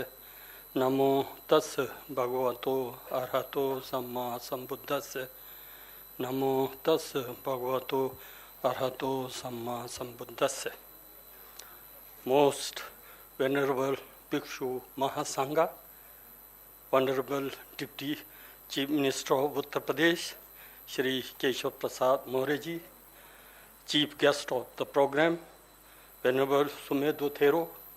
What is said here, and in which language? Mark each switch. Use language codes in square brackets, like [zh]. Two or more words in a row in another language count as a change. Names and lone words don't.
[pi] Namo tassa bhagavato arhato samma sambuddhassa. Namo tassa bhagavato arhato samma sambuddhassa. [en] Most Venerable Bhikshu Mahasangha, Honorable Deputy Chief Minister of Uttar Pradesh, Shri Keshav Prasad Maurya ji, Chief Guest of the program, Venerable Sumedho Thero,